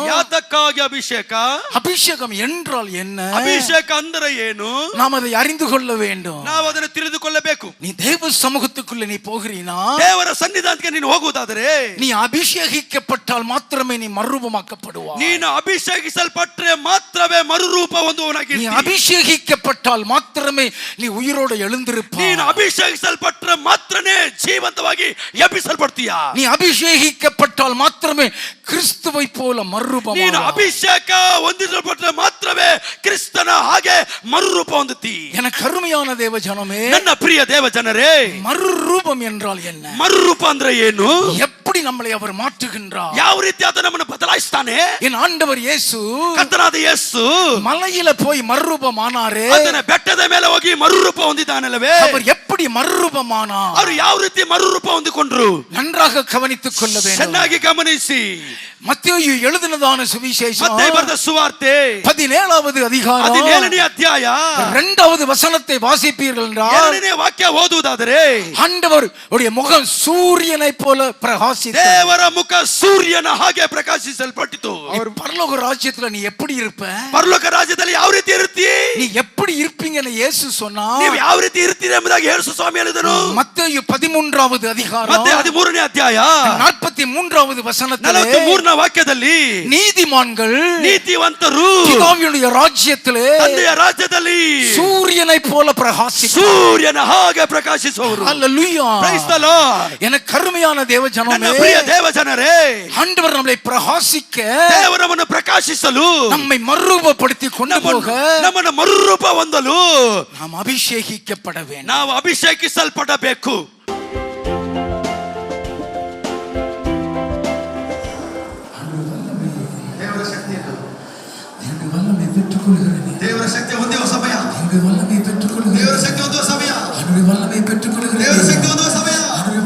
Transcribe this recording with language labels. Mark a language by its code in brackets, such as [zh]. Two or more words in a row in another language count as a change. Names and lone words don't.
[kn] ಯಾತಕ್ಕಾಗಿ ಅಭಿಷೇಕ? [ta] அபிஷேகம் என்றால் என்ன? [kn] ಅಭಿಷೇಕ ಅಂದರೆ ಏನು? [ta] நாம் அதை அறிந்து கொள்ள வேண்டும். [kn] ನಾವು ಅದನ್ನು ತಿಳಿದುಕೊಳ್ಳಬೇಕು. [ta] நீ தேவ சமூகத்துக்குள்ள நீ போகிறீனா, [kn] ದೇವರ ಸನ್ನಿಧಾನಕ್ಕೆ ನೀನು ಹೋಗುವುದಾದರೆ, [ta] நீ அபிஷேகிக்கப்பட்டால் மாத்திரமே நீ மறுரூபமாக்கப்படுவாய். [kn] ನೀನು ಅಭಿಷೇಕಿಸಲ್ಪಟ್ಟರೆ ಮಾತ್ರವೇ ಮರುರೂಪ ಹೊಂದುವವನಾಗಿ. [ta] நீ அபிஷேகிக்கப்பட்டால் மாத்திரமே நீ உயிரோடு எழுந்திருப்பாய். [kn] ನೀನು ಅಭಿಷೇಕಿಸಲ್ಪಟ್ಟರೆ ಮಾತ್ರನೇ ಜೀವಂತವಾಗಿ ಎಬ್ಬಿಸಲ್ಪಡ್ತೀಯ. [ta] நீ அபிஷேகிக்கப்பட்டால் மாத்திரமே கிறிஸ்துவை போல மறுரூபமாவாய். [kn] ನೀನು ಅಭಿಷೇಕ ಹೊಂದಿಸಲ್ಪಟ್ಟರೆ ಮಾತ್ರವೇ ಕ್ರಿಸ್ತನ ಹಾಗೆ ಮರುರೂಪ ಹೊಂದುತ್ತಿ. [ta] எனக்கு அருமையான தேவ ஜனமே, [kn] ನನ್ನ ಪ್ರಿಯ ದೇವ ಜನರೇ, [ta] மறுரூபம் என்றால் என்ன? [kn] ಮರುರೂಪ ಅಂದ್ರೆ ಏನು? [ta] எப்படி நம்மளை அவர் மாற்றுகின்றார்? [kn] ಯಾವ ರೀತಿ ಆತ ನಮ್ಮನ್ನು ಬದಲಾಯಿಸ್ತಾನೆ? [ta] என் ஆண்டவர் இயேசு [kn] ಕರ್ತನಾದ ಯೇಸು [ta] மலையில போய் மறுரூபமானாரே, [kn] ಅದನ್ನ ಬೆಟ್ಟದ ಮೇಲೆ ಹೋಗಿ ಮರುರೂಪ ಹೊಂದಿದ್ದಾನಲ್ಲವೇ? [ta] அவர் எப்படி மறுரூபமானார்? [kn] ಅವರು ಯಾವ ರೀತಿ ಮರುರೂಪ ಹೊಂದಿಕೊಂಡ್ರು? [ta] நன்றாக கவனித்துக் கொள்ள வேண்டும். [kn] ಚೆನ್ನಾಗಿ ಗಮನಿಸಿ. [ta] மத்தேயு எழுதினதான சுவிசேஷம் [kn] ಮತ್ತಾಯ ಬರೆದ ಸುವಾರ್ತೆ [ta] 17வது அதிகாரம் [kn] 17ನೇ ಅಧ್ಯಾಯ [ta] 2வது வசனத்தை வாசிப்பீர்கள் என்றால், [kn] 2ನೇ ವಾಕ್ಯ ಓದುವುದಾದರೆ, [ta] ஆண்டவர் உடைய முகம் சூரியனை போல பிரகாசித்தது. [kn] ದೇವರ ಮುಖ ಸೂರ್ಯನ ಹಾಗೆ ಪ್ರಕಾಶಿಸಲ್ಪಟ್ಟಿತು. [ta] அவர் பரலோக ராஜ்யத்துல நீ எப்படி இருப்ப? [kn] ಪರಲೋಕ ರಾಜ್ಯದಲ್ಲಿ ಯಾವ ರೀತಿ ಇರ್ತೀ? [ta] நீ எப்படி இருப்பீங்கன்னு இயேசு சொன்னா, [kn] ನೀವು ಯಾವ ರೀತಿ ಇರ್ತೀರಿ ಎಂಬುದಾಗಿ ಯೇಸು ಸ್ವಾಮಿ ಹೇಳಿದನು. [ta] மத்தேயு 13வது அதிகாரம் [kn] ಮತ್ತೆ 13ನೇ ಅಧ್ಯಾಯ [ta] 43வது வசனத்திலே [kn] 43ನೇ ವಾಕ್ಯದಲ್ಲಿ, [ta] நீதிமான்கள் [kn] ನೀತಿವಂತರು [ta] பிதாவினுடைய ராஜ்யத்திலே [kn] ತಂದೆಯ ರಾಜ್ಯದಲ್ಲಿ [ta] சூரியனை போல பிரகாசிப்பார். [kn] ಸೂರ್ಯನ ಹಾಗೆ ಪ್ರಕಾಶಿಸುವರು. [ta] ஹல்லேலூயா. [en] Praise the Lord. [ta] எனக்கு கருமையான தேவ [kn] ನನ್ನ [ta] ஜனமே, [kn] ಪ್ರಿಯ ದೇವ ಜನರೇ, [ta] ஆண்டவர் நம்மை பிரகாசிக்க, [kn] ದೇವರನ್ನು ಪ್ರಕಾಶಿಸಲು, [ta] நம்மை மறுரூபப்படுத்தி கொண்டு போக [kn] ನಮ್ಮನ್ನು ಮರುರೂಪ ಹೊಂದಲು [ta] நாம் அபிஷேகிக்கப்பட வேண்டும். [kn] ನಾವು ಅಭಿಷೇಕಿಸಲ್ಪಡಬೇಕು. ದೇವರ ಶಕ್ತಿ ಹೊಂದುವ ಸಮಯ. ದೇವರ ಶಕ್ತಿ ಹೊಂದುವ ಸಮಯ. ದೇವರ ಶಕ್ತಿ ಹೊಂದುವ ಸಮಯ.